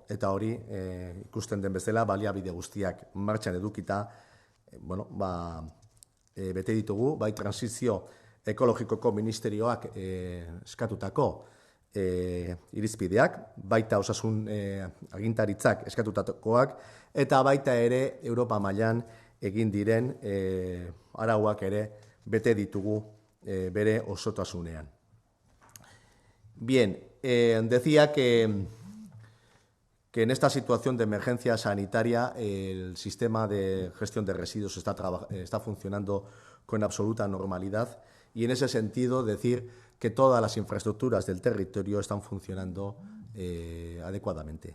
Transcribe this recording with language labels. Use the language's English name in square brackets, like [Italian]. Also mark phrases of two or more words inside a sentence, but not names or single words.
[Basque] Eta hori ikusten den bezala baliabide guztiak martxan edukita bete ditugu, bai transizio ekologikoko ministerioak eskatutako irizpideak, baita osasun agintaritzak eskatutakoak, eta baita ere Europa mailan egin diren arauak ere bete ditugu bere osotasunean. [Spanish] Bien, decía que en esta situación de emergencia sanitaria el sistema de gestión de residuos está funcionando con absoluta normalidad y en ese sentido decir que todas las infraestructuras del territorio están funcionando adecuadamente.